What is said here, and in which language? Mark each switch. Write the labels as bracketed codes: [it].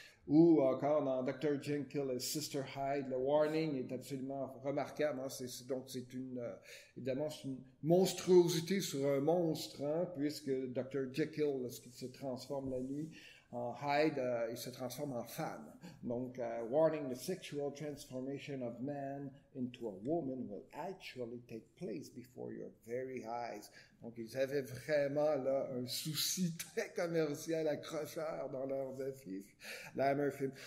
[fr] Ou encore dans Dr. Jekyll et Sister Hyde, le warning est absolument remarquable. Donc c'est évidemment c'est une monstruosité sur un monstre, puisque Dr. Jekyll, lorsqu'il se transforme la nuit en Hyde, il se transforme en femme. Donc, [en] warning, the sexual transformation of man into a woman will actually take place before your very eyes. [fr] Donc, ils avaient vraiment là un souci très commercial accrocheur dans leurs affiches, la Hammer Film.